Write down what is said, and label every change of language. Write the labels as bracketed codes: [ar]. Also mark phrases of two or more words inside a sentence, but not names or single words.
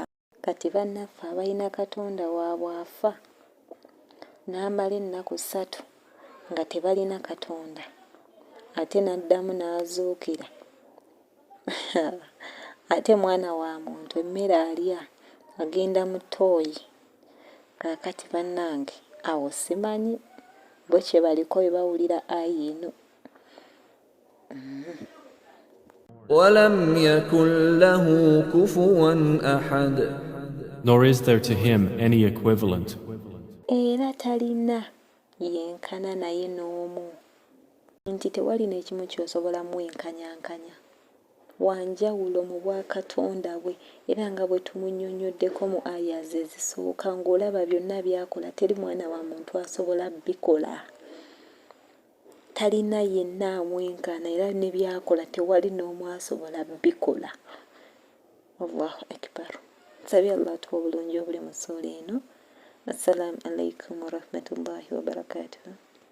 [lg] Kati bannaffe abalina Katonda waabwe afa n'amala ennaku 3 nga tebalina Katonda ate n'addamu n'azuukira. Ate mwana wa muntu emmere alya agenda mu ttooyi. Kaakati bannange awo simanyi bo kye baliko bye bawulira ayi eno. [ar] ولم يكن له كفوا أحد. [en] Nor is there to him any equivalent. [lg] Era talina yenkana naye n'omu. Nti tewali n'ekimu ky'osobola mwenkanyankanya. Wanjawulo mu bwakatonda bwe era nga bwe tumunnyonnyoddeko mu aya ze ezisooka ng'olaba byonna byakola teri mwana wa muntu asobola bikola. Talina yenna amwenkana era ne byakola tewali n'omu asobola bikola. [ar] الله أكبر. [lg] Nsabye Allah atuwa obulungi obuli mu ssuula eno. [ar] السلام عليكم ورحمة الله وبركاته.